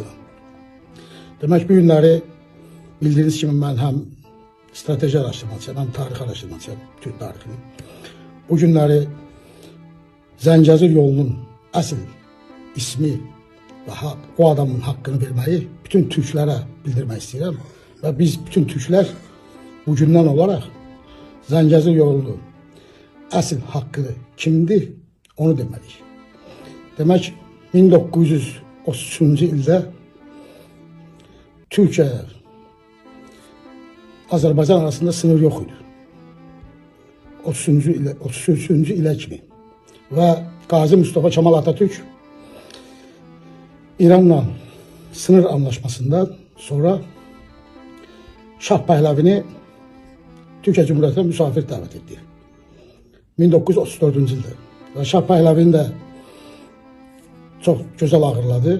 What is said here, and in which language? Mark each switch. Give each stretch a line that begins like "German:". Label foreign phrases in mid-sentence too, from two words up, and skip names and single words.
Turkish: Demek bu günleri bildiğiniz gibi ben hem strateji araştırmacıyım hem tarih araştırmacıyım, Türk tarihini. Bu günleri Zəngəzur yolunun asıl ismi ve o adamın hakkını vermeyi bütün Türklere bildirmek istiyorum. Ve biz bütün Türkler bugündən olaraq
Azerbaijani: Zəngəzur yolunun əsl haqqı kimdir, onu deməliyik. Demək, 1933-cü ildə Türkiye Azərbaycan arasında sınır yox idi. 33-cü ilə kimi.
Turkish: Və Gazi Mustafa Kemal Atatürk İran'la sınır anlaşmasından sonra Şah Pəhləvini Türkiye Cumhuriyeti'ne misafir davet etti. 1934. yılda. Ve Şah Pəhləvini de çok güzel ağırladı.